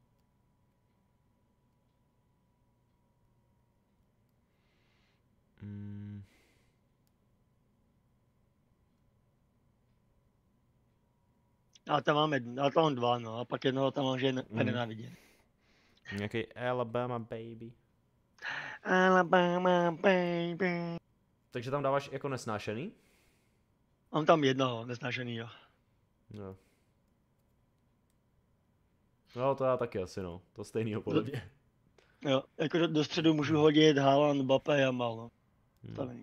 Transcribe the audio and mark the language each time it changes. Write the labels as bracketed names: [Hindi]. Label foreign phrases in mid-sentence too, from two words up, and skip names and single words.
[Czech] Já tam mám dva, no, a pak jednoho tam mám, že je nenáviděn. Nějaký Alabama baby. Alabama baby. Takže tam dáváš jako nesnášený? Mám tam jednoho nesnášenýho. No. No to já taky asi, no. To stejnýho podle mě. Jo, jako do středu můžu hodit Haaland, Mbappé, Jamal, no. To není.